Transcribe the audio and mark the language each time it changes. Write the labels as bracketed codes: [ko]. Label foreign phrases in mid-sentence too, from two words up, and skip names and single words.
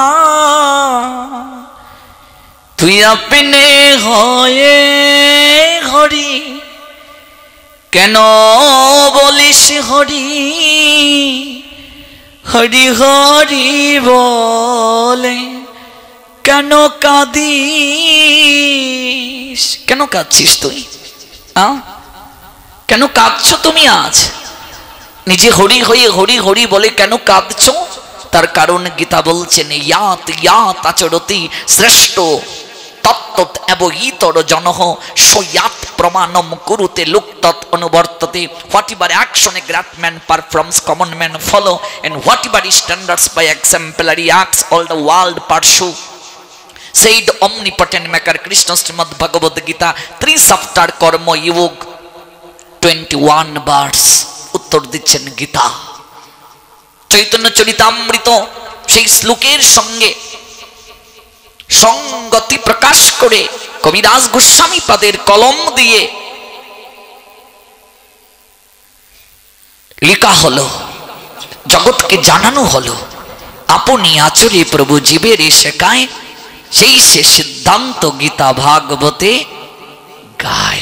[bn] তুই আপনে হয়ে হরি কেন বলিস হরি, হরি হরি বলে কেন কাঁদিস? কেন কাঁদছিস তুই? কেন কাঁদছো তুমি আজ? নিজে হরি হয়ে হরি হরি বলে কেন কাঁদছো? তার কারণ গীতা বলছেন, [sa] ইয়াত ইয়াত আচরতি শ্রেষ্ঠ তত্ত্বত এব ইতর জনহ সয়াত প্রমাণম কুরুতে লুক্তত অনুবর্ততে। [en] whatever action a great man performs common man follow, and whatever standards by exemplary acts all the world pursue. said omnipotent maker Krishna Srimad Bhagavad Gita 3 chapter [bn] কর্ম যোগ [en] 21 verse। [bn] উত্তর দিচ্ছেন গীতা। চৈতন্য চরিতামৃত সেই শ্লোকের সঙ্গে সংগতি প্রকাশ করে কবিরাজ গোস্বামী পাদের কলম দিয়ে লেখা হলো, জগৎকে জানানো হলো, আপনি আচরে প্রভু জীবের শেখায়, সেই সে সিদ্ধান্ত গীতা ভাগবতে গায়।